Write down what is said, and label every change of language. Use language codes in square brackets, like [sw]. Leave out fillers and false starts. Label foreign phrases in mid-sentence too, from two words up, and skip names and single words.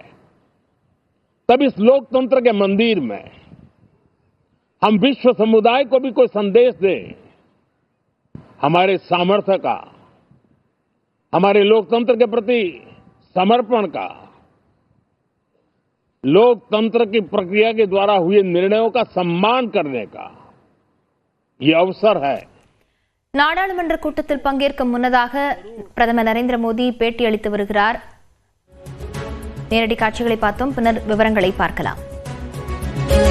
[hi] तब इस लोकतंत्र के मंदिर में हम विश्व समुदाय को भी कोई संदेश दें, हमारे सामर्थ्य का, हमारे लोकतंत्र के प्रति समर्पण का, लोकतंत्र की प्रक्रिया के द्वारा हुए निर्णयों का सम्मान करने का ये अवसर है। [ta] நாடாளுமன்ற கூட்டத்தில் பங்கேற்கும் முன்னதாக பிரதமர் நரேந்திர மோடி பேட்டியளித்து வருகிறார். நேரடி காட்சிகளை பார்த்தோம், பின்னர் விவரங்களை பார்க்கலாம்.